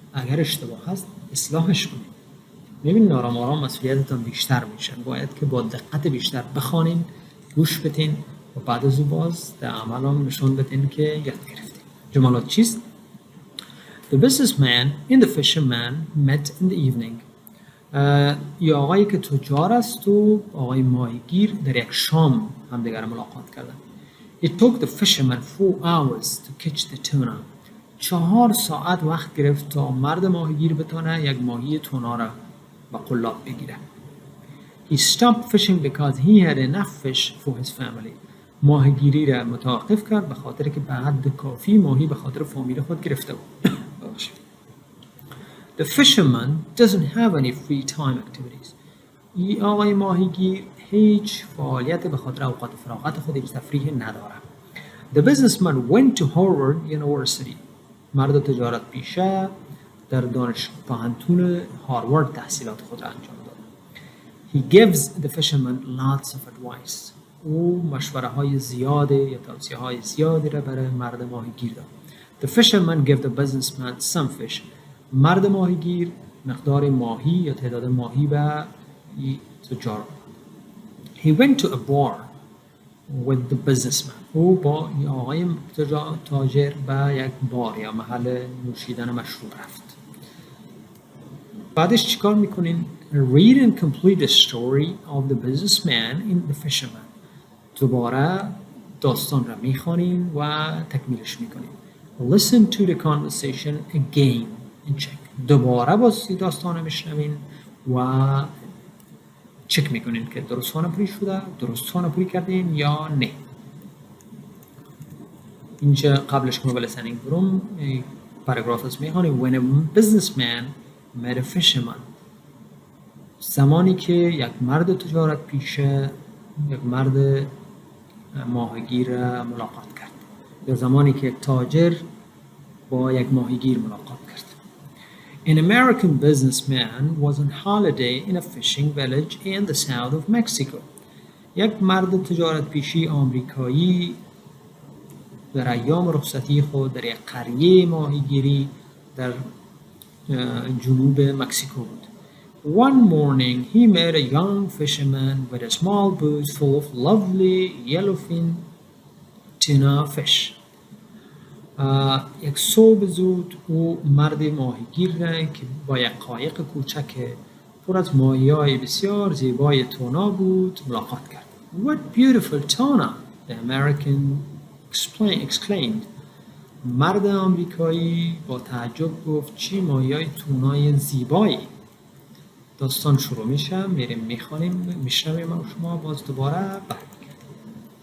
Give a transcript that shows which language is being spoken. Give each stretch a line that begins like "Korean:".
Persian: اگر اشتباه هست اصلاحش کنید. میبینید آرام آرام مسئولیتتان بیشتر میشه. باید که با دقت بیشتر بخوانین، گوش بدین و بعد از اون باز در عمل هم نشان بدین که یاد گرفتین. جملات چیست؟
English: The businessman and the fisherman met in the evening.
Persian: یا آقایی که تجار است و آقای ماهیگیر در یک شام همدیگر ملاقات کردن.
English: It took the fisherman 4 hours to catch the tuna.
Persian: 4 ساعت وقت گرفت تا مرد ماهیگیر بتونه یک ماهی تونا را با قلاب بگیره.
English: He stopped fishing because he had enough fish for his family.
Persian: ماهیگیری را متوقف کرد به خاطر که به حد کافی ماهی به خاطر فامیل خود گرفته بود.
English: The fisherman doesn't have any free time activities.
Persian: این آقای ماهیگیر هیچ فعالیت به خاطر اوقات فراغت خود هیچ تفریحی نداره.
English: The businessman went to Harvard University.
Persian: مرد تجارت پیشه در دانشگاه هاروارد تحصیلات خود را انجام داد.
English: He gives the fisherman lots of advice.
Persian: او مشوره های زیاده یا توصیه های زیادی را برای مرد ماهیگیر داد.
English: The fisherman gave the businessman some fish.
Persian: مرد ماهیگیر مقدار ماهی یا تعداد ماهی به تجار.
English: He went to a bar with the businessman.
Persian: او با آقای تاجر به یک بار یا محل نوشیدن مشروب رفت. بعدش چیکار میکنین؟
English: Read and complete the story of the businessman and the fisherman.
Persian: دوباره داستان را میخوانین و تکمیلش میکنین.
English: Listen to the conversation again and check.
Persian: دوباره باز داستان را میشنوین و چک میکنین که درست خانه‌پوری شده، درست خانه‌پوری کردین یا نه. اینجا قبلش که ما به listening بروم پاراگراف است میخوانیم.
English: When a businessman met a fisherman.
Persian: زمانی که یک مرد تجارت پیشه یک مرد ماهیگیر ملاقات کرد یا زمانی که یک تاجر با یک ماهیگیر ملاقات کرد.
English: An American businessman was on holiday in a fishing village in the south of Mexico.
Persian: یک مرد تجارت پیشی آمریکایی در ایام رخصتی خود در یک قریه ماهیگیری در جنوب مکزیکو بود.
English: One morning he met a young fisherman with a small boat full of lovely yellowfin tuna fish.
Persian: یک صبح زود او مرد ماهیگیر را که با یک قایق کوچک پر از ماهی‌های بسیار زیبای تونا بود ملاقات کرد.
English: What beautiful tuna! The American exclaimed.
Persian: مرد آمریکایی با تعجب گفت چی ماهی‌های تونای زیبایی. داستان شروع میشه، میریم میخوانیم، میشنویم و شما باز دوباره برمیگردیم.